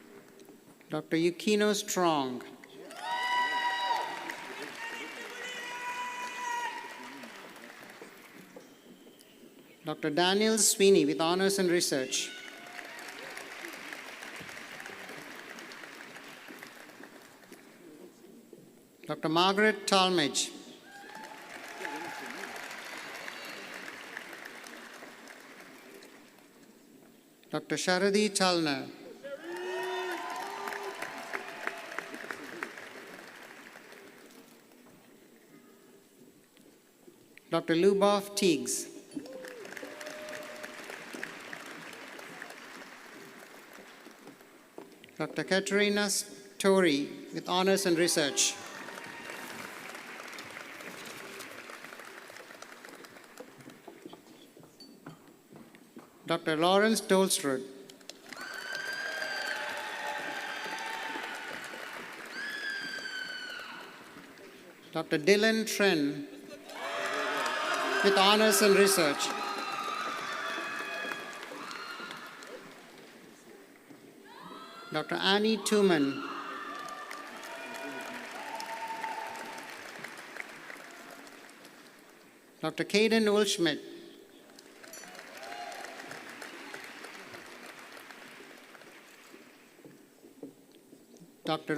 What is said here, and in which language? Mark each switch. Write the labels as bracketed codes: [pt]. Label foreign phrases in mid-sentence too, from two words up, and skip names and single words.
[en] Dr. Yukino Strong. Dr. Daniel Sweeney with honors in research. Dr. Margaret Talmadge. Dr. Sharadi Chalner. Dr. Lubov Teagues. Dr. Katerina Story with honors in research. Dr. Lawrence Tolstrud. Dr. Dylan Tren with honors in research. Dr. Annie Tooman. Dr. Caden Ulschmidt. Dr.